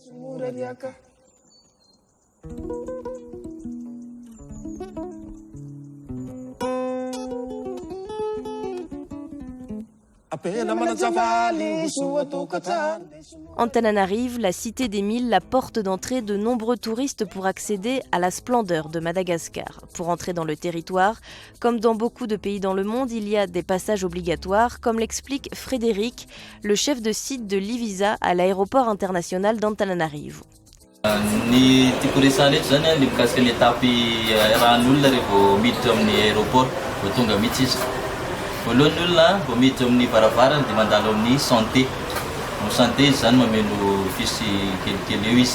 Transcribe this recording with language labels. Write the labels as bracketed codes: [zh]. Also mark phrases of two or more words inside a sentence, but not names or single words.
[fr] Antananarive, la cité des Mille, la porte d'entrée de nombreux touristes pour accéder à la splendeur de Madagascar. Pour entrer dans le territoire, comme dans beaucoup de pays dans le monde, il y a des passages obligatoires, comme l'explique Frédéric, le chef de site de l'e-visa à l'aéroport international d'Antananarive. [mg] Ny tiako resahana eto zany ny mikasika ny etapy rahan'olona rehefa miditra amin'ny aéroport vao tonga mihitsy izy. Voalohany ny olona vao miditra amin'ny varavarana dia mandalo amin'ny santé. Amin'ny santé izy zany mameno fisy kelikely eo izy.